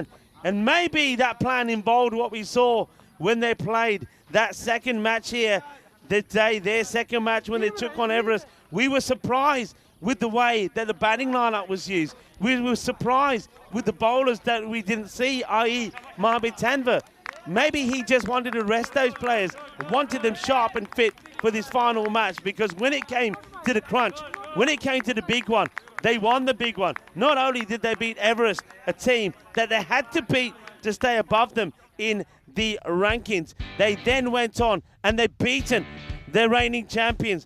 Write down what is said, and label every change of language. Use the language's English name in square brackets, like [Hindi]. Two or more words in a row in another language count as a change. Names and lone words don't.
[English] And maybe that plan involved what we saw when they played that second match here, their second match when they took on Everest. We were surprised with the way that the batting lineup was used. We were surprised with the bowlers that we didn't see, i.e. Mahbir Tanvir. Maybe he just wanted to rest those players, wanted them sharp and fit for this final match, because when it came to the crunch, when it came to the big one, they won the big one. Not only did they beat Everest, a team that they had to beat to stay above them in the rankings, they then went on and they've beaten the reigning champions.